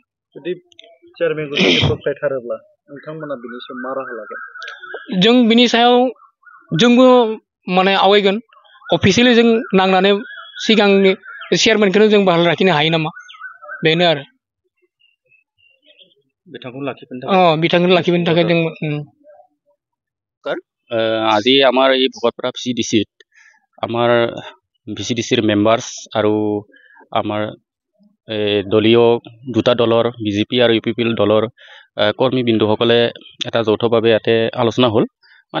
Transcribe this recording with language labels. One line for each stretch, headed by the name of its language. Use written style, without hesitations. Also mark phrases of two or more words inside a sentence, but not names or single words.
Bodo: जुदि चेयारमेनखौ बोख्लायथारोब्ला नोंथांमोना बिनि सायाव मा राहा लागोन जों बिनि सायाव जोंबो माने आवगायगोन अफिसियेलि जों नांनानै सिगांनि चेयारमेनखौनो जों बहाल लाखिनो हायो नामा बेनो आरो बिथांखौ लाखिफिननो थाखाय बिथांखौनो लाखिफिननो थाखाय जों
Assamese: আজি আমাৰ এই ভকতপাৰা VCDC-ত আমাৰ VCDC-ৰ মেম্বাৰ্ছ আৰু আমাৰ দলীয় দুটা দলৰ বিজেপি আৰু UPPL দলৰ কৰ্মীবৃন্দসকলে এটা যৌথভাৱে ইয়াতে আলোচনা হ'ল মানে